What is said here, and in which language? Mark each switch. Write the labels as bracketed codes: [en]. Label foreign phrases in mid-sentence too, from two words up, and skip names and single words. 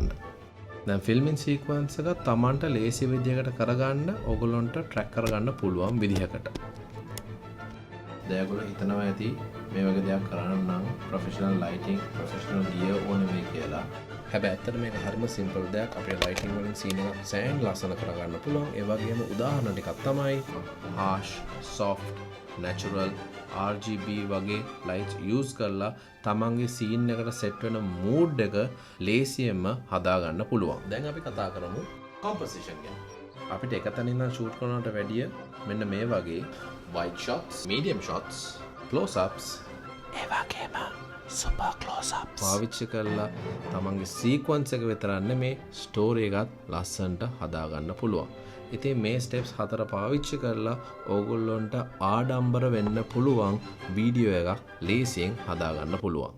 [si] දැන් [en] filming sequence [si] එක Tamanට ලේසි විදිහකට කරගන්න ඕගොල්ලන්ට ට්‍රැක් කරගන්න පුළුවන් විදිහකට. දැන් හිතනවා ඇති මේ වගේ දෙයක් කරන්න නම් [en] professional lighting professional gear [si] ඕනේ මේ කියලා. හැබැයි ඇත්තට මේක හරිම සිම්පල් දෙයක්. අපේ ලයිටිං වලින් සීන් එක සෑහෙන ලස්සන කරගන්න පුළුවන්. ඒ වගේම උදාහරණ ටිකක් තමයි [en] harsh, soft, natural, [si] RGB වගේ [en] lights use [si] කරලා තමන්ගේ සීන් එකට සෙට් වෙන mood එක ලේසියෙන්ම හදා ගන්න පුළුවන්. දැන් අපි කතා කරමු composition ගැන. අපිට එක තැනින් ඉඳන් shoot කරනවට වැඩිය මෙන්න මේ වගේ [en] wide shots, medium shots, close-ups, [si] ඒ වගේම [en] super close-ups [si] පාවිච්චි කරලා තමන්ගේ sequence එක විතරක් නෙමේ story එකත් ලස්සනට හදා ගන්න පුළුවන්. ඉතින් මේ steps 4 පාවිච්චි කරලා ඕගොල්ලොන්ට ආඩම්බර වෙන්න පුළුවන් වීඩියෝ එකක් ලේසියෙන් හදා ගන්න පුළුවන්.